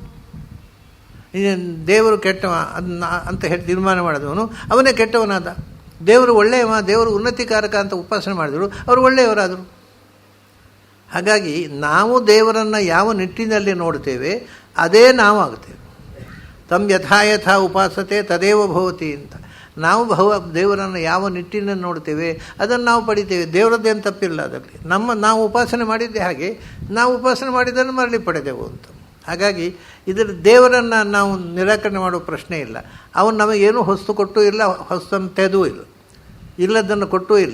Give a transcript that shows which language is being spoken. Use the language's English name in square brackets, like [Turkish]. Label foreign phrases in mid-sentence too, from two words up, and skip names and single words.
[Kannada] ದೇವರು ಕೆಟ್ಟವ ಅಂತ ಹೇಳಿ ತೀರ್ಮಾನ ಮಾಡಿದವನು ಅವನೇ ಕೆಟ್ಟವನಾದ. ದೇವರು ಒಳ್ಳೆಯವ, ದೇವರು ಉನ್ನತಿಕಾರಕ ಅಂತ ಉಪಾಸನೆ ಮಾಡಿದರು, ಅವರು ಒಳ್ಳೆಯವರಾದರು. ಹಾಗಾಗಿ ನಾವು ದೇವರನ್ನು ಯಾವ ನಿಟ್ಟಿನಲ್ಲಿ ನೋಡ್ತೇವೆ ಅದೇ ನಾವು ಆಗ್ತೇವೆ. [Sanskrit] ತಮ್ ಯಥಾ ಉಪಾಸತೆ ತದೇವ ಭವತಿ ಅಂತ. [Kannada] ನಾವು ದೇವರನ್ನು ಯಾವ ನಿಟ್ಟಿನಲ್ಲಿ ನೋಡ್ತೇವೆ ಅದನ್ನು ನಾವು ಪಡಿತೇವೆ. ದೇವರದ್ದೇನು ತಪ್ಪಿಲ್ಲ ಅದರಲ್ಲಿ. ನಾವು ಉಪಾಸನೆ ಮಾಡಿದ್ದೆ ಹಾಗೆ, ನಾವು ಉಪಾಸನೆ ಮಾಡಿದ್ದನ್ನು ಮರಳಿ ಪಡೆದೆವು ಅಂತ. ಹಾಗಾಗಿ ಇದರ ದೇವರನ್ನು ನಾವು ನಿರಾಕರಣೆ ಮಾಡುವ ಪ್ರಶ್ನೆ ಇಲ್ಲ. ಅವನು ನಮಗೇನು ಹೊಸ್ತು ಕೊಟ್ಟೂ ಇಲ್ಲ, ಹೊಸ್ತಂತೆದೂ ಇಲ್ಲ, ಇಲ್ಲದನ್ನು ಕೊಟ್ಟೂ ಇಲ್ಲ.